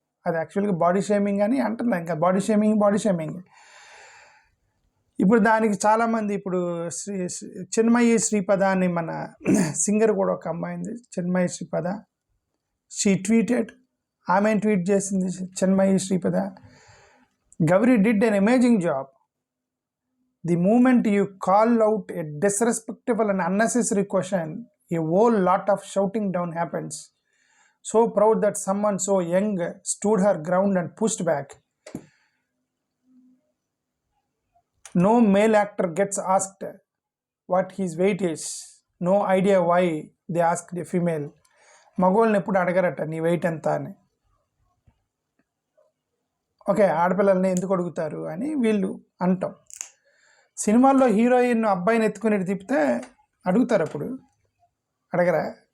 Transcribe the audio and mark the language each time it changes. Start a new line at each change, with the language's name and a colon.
Telugu: అది యాక్చువల్గా body shaming అని అంటున్నా, ఇంకా బాడీ షేమింగ్. ఇప్పుడు దానికి చాలామంది ఇప్పుడు చిన్మయి శ్రీపద అని మన సింగర్ కూడా ఒక అమ్మాయింది, చిన్మయి శ్రీపద.
English: she tweeted,
Telugu: ఆమె ట్వీట్ చేసింది Chinmayi Sripada.
English: Gouri did an amazing job. The moment you call out a disrespectful and unnecessary question, a whole lot of shouting down happens. So proud that someone so young stood her ground and pushed back. No male actor gets asked what his weight is. No idea why they asked a female.
Telugu: మగోళ్ళని ఎప్పుడు అడగరట నీ wait ఎంత అని. Okay, ఆడపిల్లల్ని ఎందుకు అడుగుతారు అని వీళ్ళు అంటాం. సినిమాల్లో హీరోయిన్ అబ్బాయిని ఎత్తుకుని తిప్పితే అడుగుతారు, అప్పుడు అడగరా?